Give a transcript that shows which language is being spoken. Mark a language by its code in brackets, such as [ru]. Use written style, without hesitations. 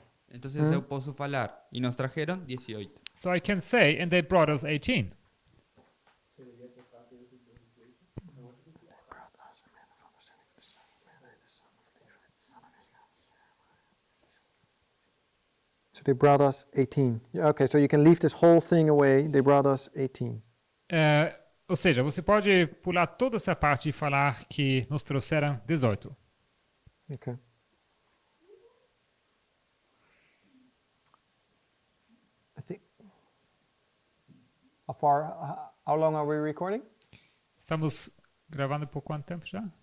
[pt] Então eu posso falar, e [es] nos trajeron [pt] 18. [en] So I can say, and they brought us 18. So they brought us 18. Yeah, okay, so you can leave this whole thing away. They brought us 18. [pt] Ou seja, você pode pular toda essa parte e falar que nos trouxeram 18. [en] Okay. How long are we recording? [pt] Estamos gravando por quanto tempo já?